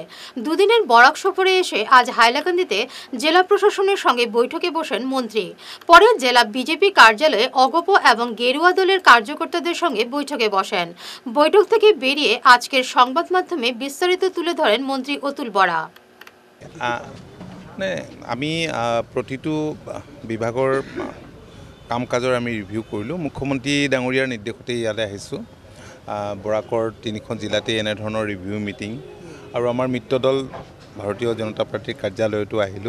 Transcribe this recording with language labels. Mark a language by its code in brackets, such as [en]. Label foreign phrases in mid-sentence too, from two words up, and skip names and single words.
[bn] দুদিনের বরাক সফরে এসে আজ হাইলাকান্দিতে জেলা প্রশাসনের সঙ্গে বৈঠকে বসেন মন্ত্রী। পরে জেলা বিজেপি কার্যালয়ে অগপ এবং গেরুয়া দলের কার্যকর্তাদের সঙ্গে বৈঠকে বসেন। বৈঠক থেকে বেরিয়ে আজকের সংবাদ মাধ্যমে বিস্তারিত তুলে ধরেন মন্ত্রী অতুল বরা। [as] আমি প্ৰতিটো বিভাগৰ কাম কাজৰ আমি ৰিভিউ কৰিলোঁ। মুখ্যমন্ত্ৰী ডাঙৰীয়াৰ নিৰ্দেশতে ইয়ালৈ আহিছোঁ। বৰাকৰ 3খন জিলাতে এনেধৰণৰ [en] review meeting [as] আৰু আমাৰ মিত্ৰ দল ভাৰতীয় জনতা পাৰ্টীৰ কাৰ্যালয়তো আহিলোঁ।